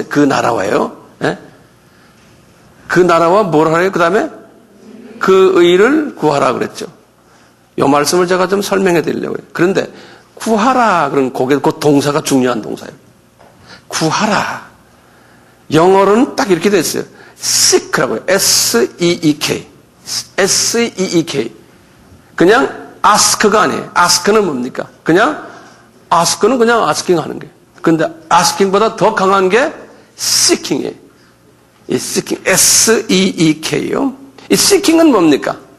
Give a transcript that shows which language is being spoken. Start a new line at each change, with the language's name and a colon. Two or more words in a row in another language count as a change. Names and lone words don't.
Korean: 그 나라와요. 그 나라와 뭘 하래요? 그 다음에 그 의를 구하라 그랬죠. 이 말씀을 제가 좀 설명해 드리려고요. 그런데 구하라 그런 그 동사가 중요한 동사예요. 구하라. 영어로는 딱 이렇게 됐어요. seek라고요.
English: S-E-E-K. S-E-E-K.
Korean: 그냥 ask가 아니에요. ask는 뭡니까? 그냥 ask는 그냥 asking 하는 거예요. 근데 asking보다 더 강한 게 seeking이에요. 이 seeking,
English: S-E-E-K요.
Korean: 이 seeking은 뭡니까?